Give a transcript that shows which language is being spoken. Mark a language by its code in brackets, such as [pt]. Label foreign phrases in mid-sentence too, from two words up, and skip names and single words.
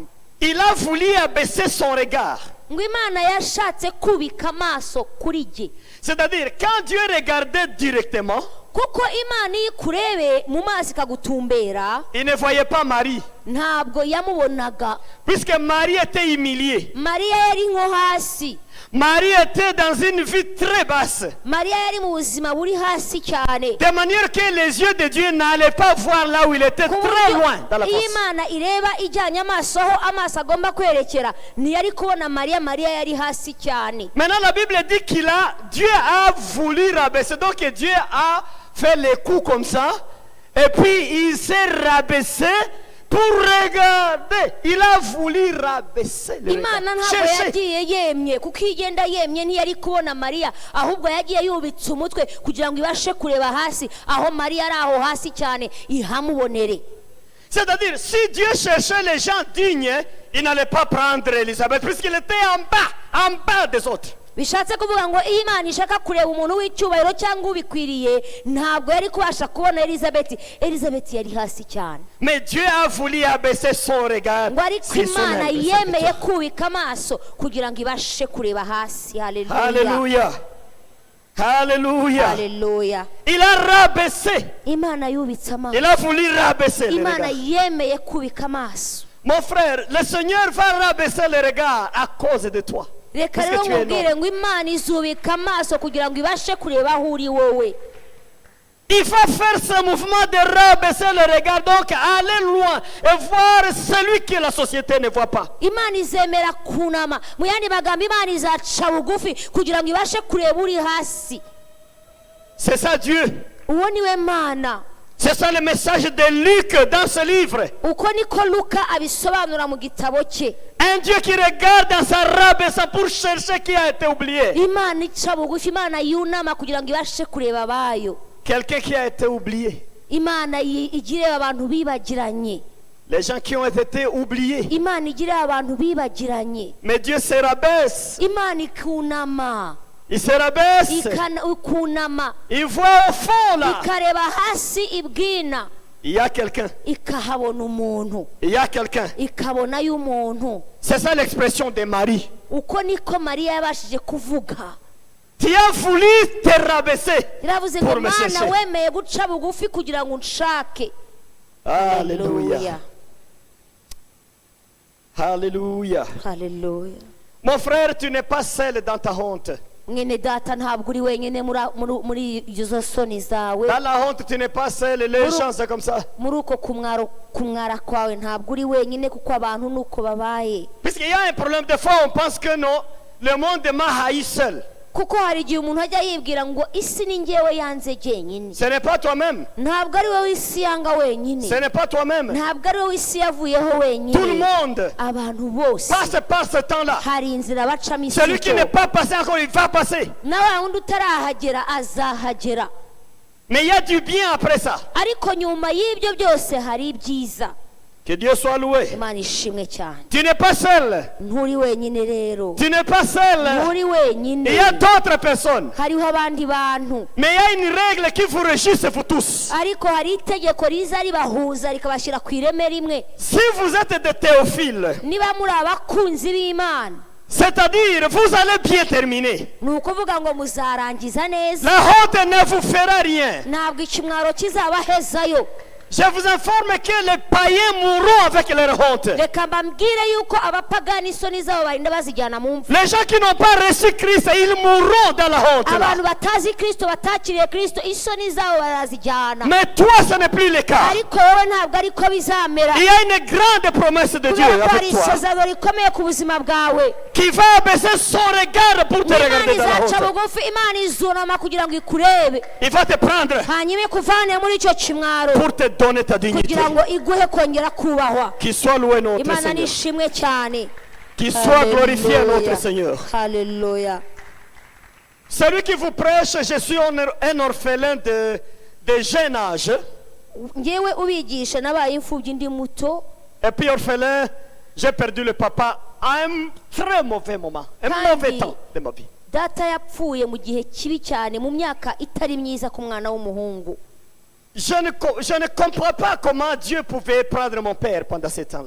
[fr] Il a voulu abaisser son regard. [rw] Ngo Imana yashatse kubika amaso kuri je. [fr] C'est-à-dire quand Dieu regardait directement, [rw] kuko Imana ikurebe mu maso ikagutumbera, [fr] il ne voyait pas Marie. [rw] Ntabwo yamubonaga. [fr] Puisque Marie était humiliée. [rw] Mariya yari nko hasi. [fr] Marie était dans une vie très basse. [rw] Mariya yari mu buzima buri hasi cyane. [fr] De manière que les yeux de Dieu n'allaient pas voir là où il était très loin dans la face. [rw] Imana ireba ijyanye amaso aho amaso agomba kwerekera ntiyari kubona Mariya. Mariya yari hasi cyane. [fr] Maintenant la Bible dit Dieu a voulu rabaisser. Donc Dieu a fait les coups comme ça. Et puis il s'est rabaissé pour regarder. Il a voulu rabaisser le regard. [rw] Imana ntabwo yagiye yemye kuko igenda yemye ntiyari kubona Mariya, ahubwo yagiye yubitse umutwe kugira ngo ibashe kureba hasi aho Mariya ari aho hasi cyane ihamubonere. [fr] C'est-à-dire si Dieu cherchait les gens dignes, il n'allait pas prendre Élisabeth puisqu'il était en bas des autres. [rw] Bishatse kuvuga ngo iyo Imana ishaka kureba umuntu w'icyubahiro cyangwa ubikwiriye ntabwo yari kubasha kubona Elizabeth. Elizabeth yari hasi cyane. [fr] Mais Dieu a voulu abaisser son regard. [rw] Ngo ariko Imana yemeye kubika amaso kugira ngo ibashe kureba hasi. Haleluya. [fr] Alléluia. Alléluia. Alléluia. Il a rabaissé. [rw] Imana yubitse amaso. [fr] Il a voulu rabaisser le [rw] Imana [fr] regard. [rw] yemeye kubika amaso. [fr] Mon frère, le Seigneur va rabaisser le regard à cause de toi. [rw] Reka rero nkubwire ngo Imana izubika amaso kugira ngo ibashe kureba aho uri wowe. [fr] Il va faire ce mouvement de rabaisser le regard, donc aller loin et voir celui que la société ne voit pas. [rw] Imana izemera kunama. Mu yandi magambo Imana izaca bugufi kugira ngo ibashe kureba uri hasi. [fr] C'est ça Dieu. [rw] Uwo niwe Mana. [fr] C'est ça le message de Luc dans ce livre. [rw] Uko niko Luka abisobanura mu gitabo cye. [fr] Un Dieu qui regarde dans sa rabaissant pour chercher qui a été oublié. [rw] Imana ica bugufi, Imana yunama kugira ngo ibashe kureba bayo. [fr] Quelqu'un qui a été oublié. [rw] Imana igireba abantu bibagiranye. [fr] Les gens qui ont été oubliés. [rw] Imana igireba abantu bibagiranye. [fr] Mais Dieu se rabaisse. [rw] Imana ikunama. [fr] Il se rabaisse. [rw] Ikunama. [fr] Il voit au fond là. [rw] Ikareba hasi ibwina. [fr] Il y a quelqu'un. [rw] ikahabona umuntu [fr] Il y a quelqu'un. [rw] ikabonayo umuntu. [fr] C'est ça l'expression de Marie. [rw] Uko niko mariya yabashije kuvuga. [fr] Tu as voulu te rabaisser [rw] Iravuze ngo [fr] pour me [rw] mana [fr] chercher. [rw] wemeye guca bugufi kugira ngo unshake. [fr] Alléluia. Alléluia. [rw] Haleluya. [fr] Mon frère, tu n'es pas seul dans ta honte. [rw] Mwene data ntabwo uri wenyine muri izo soni zawe. [fr] Dans la honte, tu n'es pas seul. Les gens, c'est comme ça. [rw] Muri uko kumwara kwawe ntabwo uri wenyine kuko abantu nuko babaye. [fr] Puisqu'il y a un problème, des fois, on pense que non, le monde m'a haï seul. [rw] Kuko hari igihe umuntu ajya yibwira ngo isi ni njyewe yanze jyenyine. [fr] Ce n'est pas toi-même. [rw] Ntabwo ari wowe isi yanga wenyine. [fr] Ce n'est pas toi-même. [rw] Ntabwo ari wowe isi yavuyeho wenyine. [fr] Tout le monde [rw] abantu bose [fr] passe par ce temps-là. [rw] hari inzira bacamo isi. [fr] Celui qui n'est pas passé encore, il va passer. [rw] na wa wundi utarahagera azahagera. [fr] Mais il y a du bien après ça. [rw] Ariko nyuma y'ibyo byose hari ibyiza. [fr] Que Dieu soit loué. [rw] Imana ishimwe cyane. [fr] Tu n'es pas seul. [rw] Nturi wenyine rero. [fr] Tu n'es pas seul. [rw] Nturi wenyine. [fr] Il y a d'autres personnes. [rw] hariho abandi bantu. [fr] Mais il y a une règle qui vous régisse, vous tous. [rw] Ariko hari itegeko riza ribahuza rikabashyira ku ireme rimwe. [fr] Si vous êtes des théophiles, [rw] Niba muri abakunzi b'Imana, [fr] c'est-à-dire vous allez bien terminer. [rw] ni ukuvuga ngo muzarangiza neza. [fr] La honte ne vous fera rien. [rw] Ntabwo ikimwaro kizabahezayo. [fr] Je vous informe que les païens mourront avec leur honte. [rw] Reka mbabwire yuko abapagani isoni zabo barinda bazijyana mu mva. [fr] Les gens qui n'ont pas reçu Christ, ils mourront dans la honte. Là. [rw] Abantu batazi Kristo batakiriye Kristo isoni zabo barazijyana. [fr] Mais toi, ce n'est plus le cas. [rw] Ariko wowe ntabwo ariko bizamera. [fr] Il y a une grande promesse de Dieu [rw] Kubera ko hari [fr] avec toi [rw] isezerano rikomeye ku buzima bwawe. [fr] qui va abaisser son regard pour te [rw] Imana [fr] regarder dans la [rw] izaca [fr] honte. [rw] bugufi, Imana izunama kugira ngo ikurebe. [fr] Il va te prendre [rw] Hanyuma ikuvane muri icyo kimwaro [fr] pour te donner ta dignité. [rw] kugira ngo iguhe kongera kubahwa. [fr] Qu'il soit loué notre [rw] Imana [fr] Seigneur. [rw] nishimwe cyane. [fr] Qu'il soit glorifié notre Seigneur. [rw] Haleluya. [fr] Celui qui vous prêche, je suis un orphelin de jeune âge. [rw] Ngewe ubigisha nabaye imfubyi ndi muto. [fr] Et puis orphelin, j'ai perdu le papa à un très mauvais moment, un mauvais temps de ma vie. [rw] Data yapfuye mu gihe kibi cyane mu myaka itari myiza ku mwana w'umuhungu. [fr] Je ne comprends pas comment Dieu pouvait prendre mon père pendant ce temps-là.